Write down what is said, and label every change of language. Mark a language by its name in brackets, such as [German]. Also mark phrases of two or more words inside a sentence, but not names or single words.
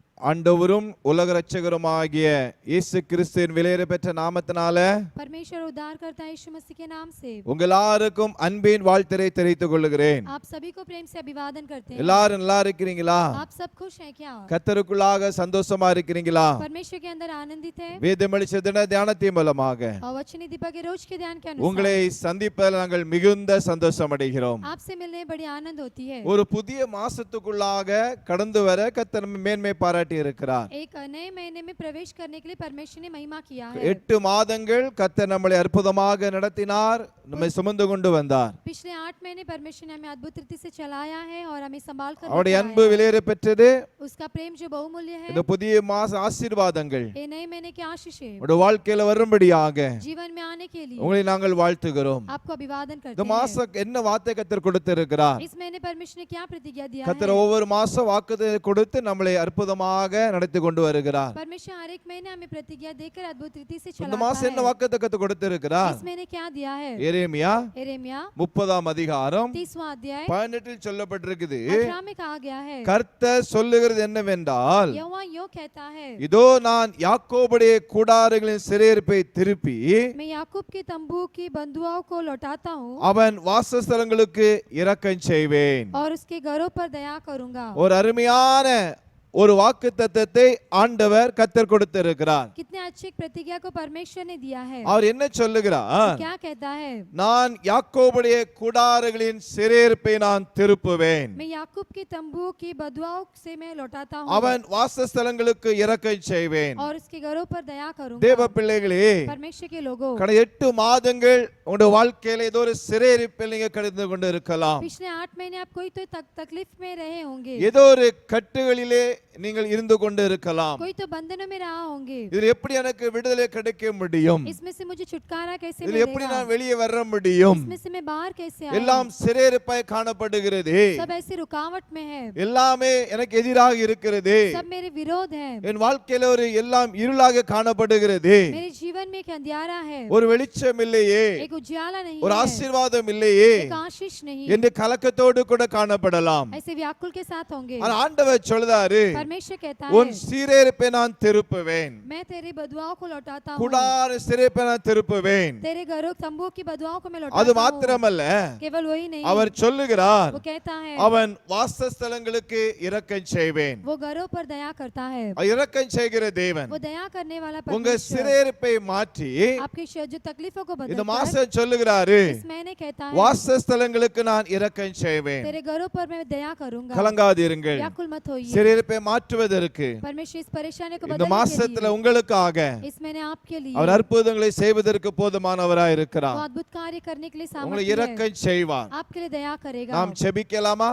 [Tamil] ஆண்டவரும் உலக இரட்சகருமாகிய இயேசு கிறிஸ்துவின் விலையேற பெற்ற நாமத்தினால [Hindi] परमेश्वर उद्धारकर्ता यीशु मसीह के नाम से [Tamil] உங்கள் எல்லாருக்கும் அன்பின் வாழ்த்தை தெரிவித்துக் கொள்கிறேன். [Hindi] आप सभी को प्रेम से अभिवादन करते हैं. [Tamil] எல்லாரும் நல்லா இருக்கீங்களா? [Hindi] आप सब खुश हैं क्या? [Tamil] கர்த்தருக்குள்ளாக சந்தோஷமா இருக்கீங்களா? [Hindi] परमेश्वर के अंदर आनंदित हैं. [Tamil] வேதமளிச்ச தின தியானத்தின் மூலமாக [Hindi] और वचनी दीपक के रोज के ध्यान के अनुसार [Tamil] உங்களை சந்திப்பதில் நாங்கள் மிகுந்த சந்தோஷம் அடைகிறோம். [Hindi] आपसे मिलने बड़ी आनंद होती है. [Tamil] ஒரு புதிய மாசத்துக்குள்ளாக கடந்து வர கர்த்தர் மேன்மை பாராட்டி இருக்கிறார். [Hindi] एक नए महीने में प्रवेश करने के लिए परमेश्वर ने महिमा किया है. [Tamil] 8 மாதங்கள் கர்த்தர் நம்மை அற்புதமாக நடத்தினார், நம்மை சுமந்து கொண்டு வந்தார். [Hindi] पिछले 8 महीने परमेश्वर ने हमें अद्भुत रीति से चलाया है और हमें संभाल कर [Tamil] அவருடைய [Hindi] रखा [Tamil] அன்பு [Hindi] है. [Tamil] விலையேற பெற்றது. [Hindi] उसका प्रेम जो बहुमूल्य है. [Tamil] இந்த புதிய மாச ஆசீர்வாதங்கள் [Hindi] ये नए महीने की आशीषें [Tamil] உங்களுடைய வாழ்க்கையில வரும்படியாக [Hindi] जीवन में आने के लिए [Tamil] உங்களை நாங்கள் வாழ்த்துகிறோம். [Hindi] आपको अभिवादन करते [Tamil] இந்த [Hindi] हैं. [Tamil] மாசம் என்ன வார்த்தை கர்த்தர் கொடுத்திருக்கிறார்? [Hindi] इस महीने परमेश्वर ने क्या प्रतिज्ञा दिया [Tamil] கர்த்தர் [Hindi] है? [Tamil] ஒவ்வொரு மாசம் வாக்குத்தத்தத்தை கொடுத்து நம்மளை அற்புதமாக நடத்தி கொண்டு வருகிறார். [Hindi] परमेश्वर हर एक महीने हमें प्रतिज्ञा देकर अद्भुत रीति से [Tamil] இந்த [Hindi] चलाता [Tamil] மாசம் என்ன [Hindi] है. [Tamil] வாக்குத்தத்தத்தை கொடுத்திருக்கிறார்? [Hindi] इस महीने क्या दिया है? [Tamil] எரேமியா [Hindi] यिर्मयाह [Tamil] 30ஆம் அதிகாரம் [Hindi] 30वां अध्याय [Tamil] 18 சொல்லப்பட்டிருக்குது. [Hindi] 18 में कहा गया है, [Tamil] கர்த்தர் சொல்லுகிறது என்னவென்றால், [Hindi] यहोवा यूं कहता है, [Tamil] இதோ நான் யாக்கோபுடைய கூடாரங்களின் சிறையிருப்பை திருப்பி [Hindi] मैं याकूब के तंबू की बंधुआओं को लौटाता हूँ [Tamil] அவன் வாசஸ்தலங்களுக்கு இரக்கம் செய்வேன். [Hindi] और उसके घरों पर दया करूंगा. [Tamil] ஒரு அருமையான ஒரு வாக்குத்தத்தத்தை ஆண்டவர் கர்த்தர் கொடுத்திருக்கிறார். [Hindi] कितने अच्छी प्रतिज्ञा को परमेश्वर ने दिया है. [Tamil] அவர் என்ன சொல்லுகிறார்? [Hindi] क्या कहता है? [Tamil] நான் யாக்கோபுடைய கூடாரங்களின் சிறையிருப்பை நான் திருப்புவேன், [Hindi] मैं याकूब के तंबू की बंधुआओं से मैं लौटाता हूँ [Tamil] அவன் வாசஸ்தலங்களுக்கு இரக்கம் செய்வேன். [Hindi] और उसके घरों पर दया करूंगा. [Tamil] தேவ பிள்ளைகளே, [Hindi] परमेश्वर के लोगों, [Tamil] கடந்த 8 மாதங்கள் உங்களுடைய வாழ்க்கையில ஏதோ ஒரு சிறையிருப்பில் நீங்க கடந்து கொண்டு இருக்கலாம். [Hindi] पिछले 8 महीने आप कोई तो तकलीफ में रहे होंगे, [Tamil] ஏதோ ஒரு கட்டுகளிலே நீங்கள் இருந்து கொண்டு இருக்கலாம். [Hindi] कोई तो बंधनों में रहा होंगे. [Tamil] இதில் எப்படி எனக்கு விடுதலை கிடைக்க முடியும்? [Hindi] इसमें से मुझे छुटकारा कैसे [Tamil] இதில் எப்படி [Hindi] मिलेगा? [Tamil] நான் வெளியே வர முடியும்? [Hindi] इसमें से मैं बाहर कैसे [Tamil] எல்லாம் [Hindi] आऊं? [Tamil] சிறையிருப்பாய் காணப்படுகிறது. [Hindi] सब ऐसी रुकावट में है, [Tamil] எல்லாமே எனக்கு எதிராக இருக்கிறது. [Hindi] सब मेरे विरोध है, [Tamil] என் வாழ்க்கையில ஒரு எல்லாம் இருளாக காணப்படுகிறது. [Hindi] मेरे जीवन में एक अंधियारा है, [Tamil] ஒரு வெளிச்சம் இல்லையே, [Hindi] एक उजाला नहीं [Tamil] ஒரு [Hindi] है, [Tamil] ஆசீர்வாதம் இல்லையே [Hindi] एक आशीष नहीं, [Tamil] என்று கலக்கத்தோடு கூட காணப்படலாம். [Hindi] ऐसे व्याकुल के साथ होंगे. [Tamil] ஆனா ஆண்டவர் சொல்றாரு, [Hindi] परमेश्वर कहता [Tamil] உன் [Hindi] है, [Tamil] சிறையிருப்பை நான் திருப்புவேன், [Hindi] मैं तेरी बधुआओं को लौटाता हूँ, [Tamil] கூடார சிறையிருப்பை நான் திருப்புவேன். [Hindi] तेरे घरों तंबू की बधुआओं को मैं [Tamil] அது [Hindi] लौटाता हूँ. [Tamil] மாத்திரமல்ல, [Hindi] केवल वही नहीं, [Tamil] அவர் சொல்லுகிறார், [Hindi] वो कहता है, [Tamil] அவன் வாசஸ்தலங்களுக்கு இரக்கம் செய்வேன். [Hindi] वो घरों पर दया करता है. [Tamil] இரக்கம் செய்கிற தேவன் [Hindi] वो दया करने वाला [Tamil] உங்க [Hindi] परमेश्वर [Tamil] சிறையிருப்பை மாற்றி [Hindi] आपके जो तकलीफों को [Tamil] இந்த [Hindi] बदलकर [Tamil] மாசம் சொல்லுகிறாரு, [Hindi] इस महीने कहता है, [Tamil] வாசஸ்தலங்களுக்கு நான் இரக்கம் செய்வேன். [Hindi] तेरे घरों पर मैं दया करूंगा. [Tamil] கலங்காதீர்கள். [Hindi] व्याकुल मत होइए. [Tamil] சிறையிருப்பை மாற்றுவதற்கு [Hindi] परमेश्वर इस परेशानी को [Tamil] இந்த [Hindi] बदलने के [Tamil] மாசத்துல [Hindi] लिए, [Tamil] உங்களுக்காக [Hindi] इस महीने आपके लिए [Tamil] அவர் அற்புதங்களை செய்வதற்கு போதுமானவராய் [Hindi] वो [Tamil] இருக்கிறார். [Hindi] अद्भुत कार्य करने के लिए [Tamil] உங்களை [Hindi] सामर्थ्य है. [Tamil] இரக்கம் செய்வார். [Hindi] आपके लिए दया करेगा. [Tamil] நாம் செபிக்கலாமா?